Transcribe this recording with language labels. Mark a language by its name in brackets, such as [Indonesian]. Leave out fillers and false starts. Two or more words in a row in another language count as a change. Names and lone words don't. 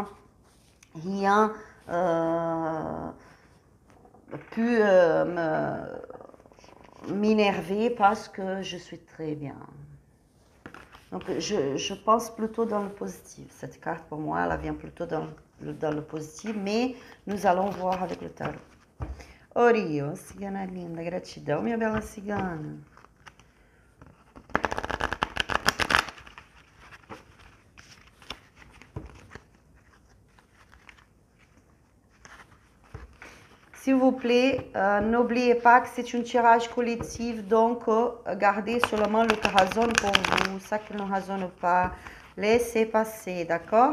[French] Rien pu m'énerver parce que je suis très bien. Donc, je pense plutôt dans le positif. Cette carte, pour moi, elle vient plutôt dans le positif, mais nous allons voir avec le tarot. [Portuguese] Orio, cigana linda, gratidão, minha bela cigana. [French] S'il vous plaît, n'oubliez pas que c'est un tirage collectif, donc gardez seulement le qui résonne pour vous, ça qui ne résonne pas, laissez passer, d'accord?